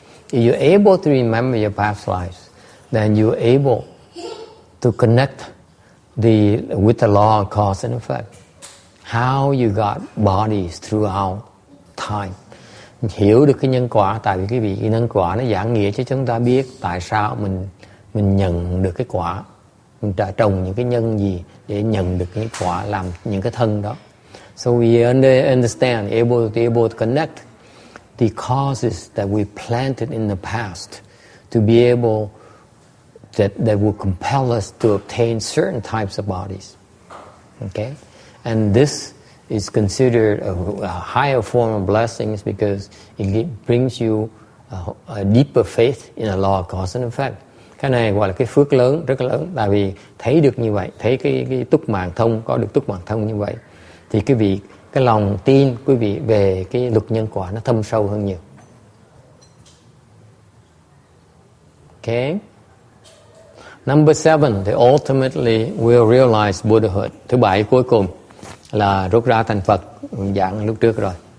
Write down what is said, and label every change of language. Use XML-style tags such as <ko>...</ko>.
<en>If you're able to remember your past lives, then you're able to connect with the law of cause and effect. How you got bodies throughout time.</en> <vi>Hiểu được cái nhân quả, tại vì cái nhân quả nó giảng nghĩa cho chúng ta biết tại sao mình nhận được cái quả, mình trồng những cái nhân gì để nhận được cái quả, làm những cái thân đó.</vi> <en>So we understand, able to connect the causes that we planted in the past to be able that will compel us to obtain certain types of bodies. Okay, and this is considered a higher form of blessings because it brings you a deeper faith in the law of cause and effect.</en> <vi>Cái này gọi là cái phước lớn, rất là lớn, tại vì thấy được như vậy, thấy cái túc mạng thông, có được túc mạng thông như vậy, thì cái lòng tin quý vị về cái luật nhân quả nó thâm sâu hơn nhiều.</vi> <en>Okay. Number 7, they ultimately will realize Buddhahood.</en> <vi>Thứ 7 cuối cùng là rút ra thành Phật, giảng lúc trước rồi.</vi>